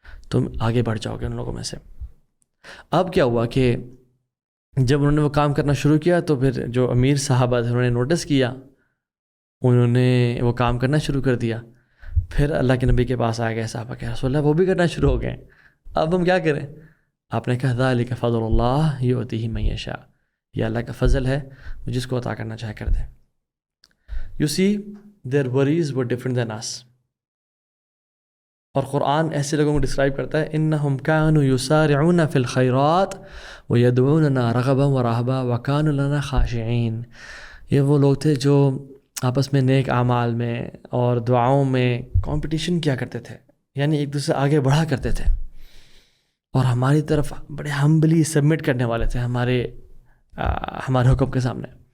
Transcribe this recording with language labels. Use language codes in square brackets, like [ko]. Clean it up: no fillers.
[ur] تم آگے بڑھ جاؤ گے ان لوگوں میں سے. اب کیا ہوا کہ جب انہوں نے وہ کام کرنا شروع کیا تو پھر جو امیر صحابہ تھے انہوں نے نوٹس کیا, انہوں نے وہ کام کرنا شروع کر دیا. پھر اللہ کے نبی کے پاس آ گئے صحابہ کہ رسول اللہ وہ بھی کرنا شروع ہو گئے, اب ہم کیا کریں؟ آپ نے کہا [ar] ذالک فضل اللہ یؤتیہ من یشاء, [ur] یہ اللہ کا فضل ہے, جس کو عطا کرنا چاہے کر دے. [en] You see their worries were different than us. [ur] اور قرآن ایسے لوگوں کو ڈسکرائب کرتا ہے [ar] انہم کانوا یسارعون فی الخیرات ویدعوننا رغبا ورہبا وکانوا لنا خاشعین. [ur] یہ وہ لوگ تھے جو آپس میں نیک اعمال میں اور دعاؤں میں کمپٹیشن کیا کرتے تھے, یعنی ایک دوسرے آگے بڑھا کرتے تھے, اور ہماری طرف بڑے ہمبلی سبمٹ کرنے والے تھے ہمارے حکم کے سامنے.